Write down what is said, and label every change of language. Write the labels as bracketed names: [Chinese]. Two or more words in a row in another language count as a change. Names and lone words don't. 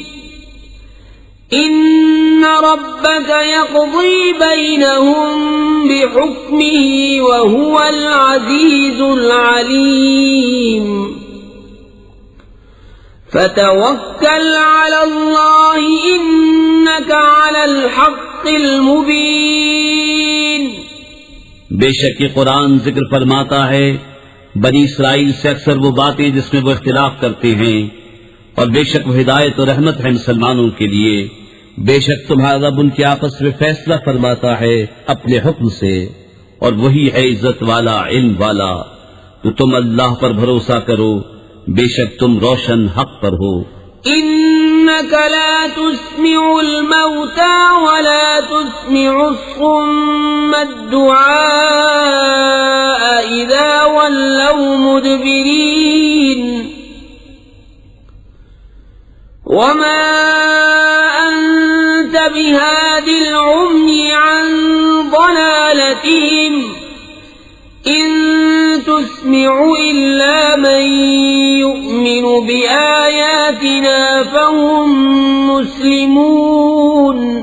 [Arabic] إن ربك يقضي بينهم بحكمه وهو العزيز العليم. فتوكل على الله إنك على الحق المبين. [Hindi] बेशक ये कुरान जिक्र फरमाता है बनी इसराइल से अक्सर वो बातें जिसमें वो इख्तिलाफ करते हैं, और बेशक वो हिदायत और रहमत है मुसलमानों के लिए। बेशक तुम्हारा रब उनके आपस में फैसला फरमाता है अपने हुक्म से, और वही है इज्जत वाला इल्म वाला। तो तुम अल्लाह पर भरोसा करो, बेशक तुम रोशन हक पर हो। [Arabic] إنك لا تسمع الموتى ولا تسمع الصم الدعاء إذا ولوا مدبرين. وما أنت بهادي العمي عن ضلالتهم إن تسمع إلا من يؤمن بآياتنا فهم مسلمون.